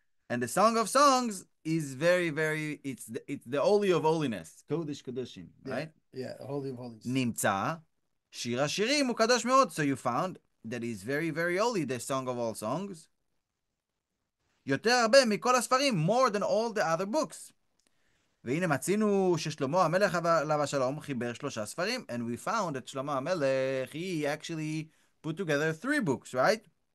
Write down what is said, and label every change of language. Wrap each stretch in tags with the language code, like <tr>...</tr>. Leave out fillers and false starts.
<en>And the Song of Songs is very it's the holy of holiness. Kodesh Kodeshim, right? Yeah, holy of holies.</en> <he>נמצא, שיר השירים הוא קדוש מאוד.</he> <en>So you found that is very holy, the Song of all songs.</en> <he>יותר הרבה מכל הספרים,</he> <en>more than all the other books.</en> <he>והנה מצינו ששלמה המלך עליו השלום חיבר 3 ספרים,</he> <en>and we found that שלמה המלך, he actually put together 3 books, right?</en>